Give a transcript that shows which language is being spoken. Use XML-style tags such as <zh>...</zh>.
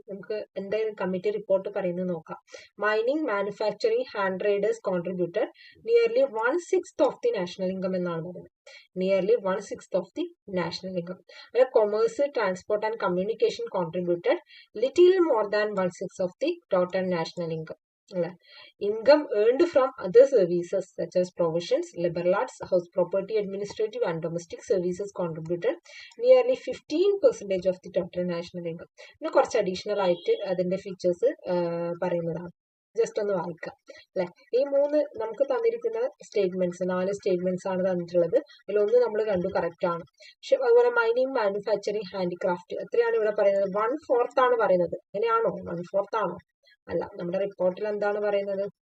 <ml>നമുക്ക് എന്തായാലും committee report പറയുന്നത് നോക്കാം.</ml> <en>mining, manufacturing, hand traders contributed nearly 1/6 of the national income</en> <ml>എന്നാണ് പറയുന്നത്.</ml> <en>Nearly 1/6 of the national income. Commerce, transport and communication contributed little more than 1/6 of the total national income. Income earned from other services such as provisions, liberal arts, house property, administrative and domestic services contributed nearly 15% of the total national income.</en> <ml>പിന്നെ കുറച്ച് additional ആയിട്ട് അതിന്റെ features പറയുന്നതാണ്. Just ഒന്ന് വായിക്കാം അല്ലെ. ഈ നമുക്ക് തന്നിരിക്കുന്ന സ്റ്റേറ്റ്മെന്റ്സ് 4 സ്റ്റേറ്റ്മെന്റ്സ് ആണ് തന്നിട്ടുള്ളത്. അതിലൊന്ന് നമ്മൾ കണ്ടു, കറക്റ്റ് ആണ്. പക്ഷെ അതുപോലെ മൈനിങ്, മാനുഫാക്ചറിങ്, ഹാൻഡിക്രാഫ്റ്റ് എത്രയാണ് ഇവിടെ പറയുന്നത്? 1/4 ആണ് പറയുന്നത്. എങ്ങനെയാണോ? 1/4 ആണോ? അല്ല, നമ്മുടെ റിപ്പോർട്ടിൽ എന്താണ് പറയുന്നത്?</ml>